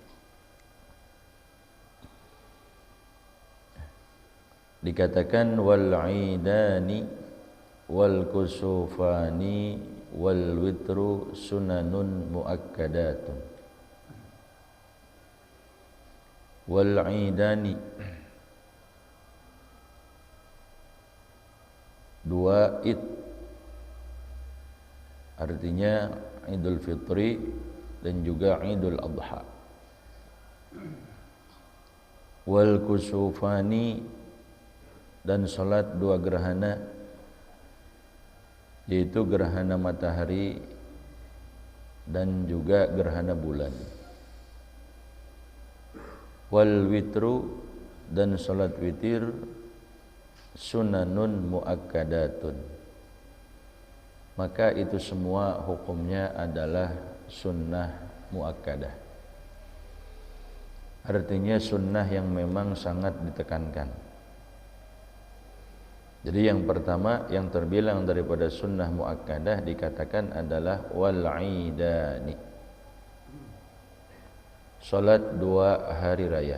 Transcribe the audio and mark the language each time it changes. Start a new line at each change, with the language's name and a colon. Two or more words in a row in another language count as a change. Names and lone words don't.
Arabic: Dikatakan والعيدان والكسوفان والوتر سنن مؤكدة. والعيدان,
Indonesian: dua id, artinya Idul Fitri dan juga Idul Adha.
Arabic: والكسوفان,
Indonesian: dan salat dua gerhana, yaitu gerhana matahari dan juga gerhana bulan.
Arabic: والوتر,
Indonesian: dan salat witir,
Arabic: سنن مؤكدة,
Indonesian: maka itu semua hukumnya adalah sunnah muakkadah. Artinya sunnah yang memang sangat ditekankan. Jadi yang pertama yang terbilang daripada sunnah muakkadah dikatakan adalah
Arabic: والعيدان,
Indonesian: salat dua hari raya.